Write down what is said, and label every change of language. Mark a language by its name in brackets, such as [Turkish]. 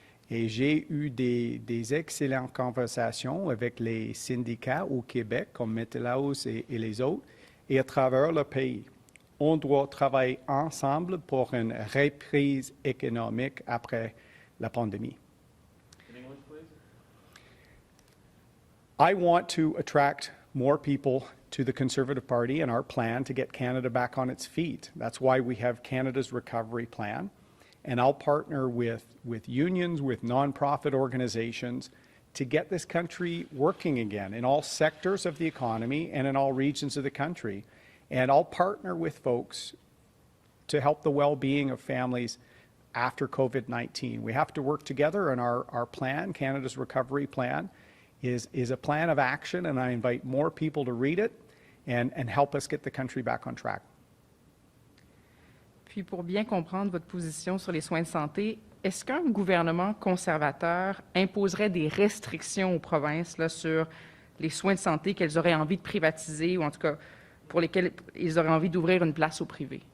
[French] Et j'ai eu des excellentes conversations avec les syndicats au Québec, comme Métélaus et les autres, et à travers le pays. On doit travailler ensemble pour une reprise économique après la pandémie. [English] I want to attract more people to the Conservative Party and our plan to get Canada back on its feet. That's why we have Canada's Recovery Plan. And I'll partner with unions, with nonprofit organizations to get this country working again in all sectors of the economy and in all regions of the country. And I'll partner with folks to help the well-being of families after COVID-19. We have to work together, and our plan, Canada's Recovery Plan, is a plan of action, and I invite more people to read it and help us get the country back on track. [French] Puis, pour bien comprendre votre position sur les soins de santé, est-ce qu'un gouvernement conservateur imposerait des restrictions aux provinces là, sur les soins de santé qu'elles auraient envie de privatiser ou en tout cas pour lesquels ils auraient envie d'ouvrir une place au privé?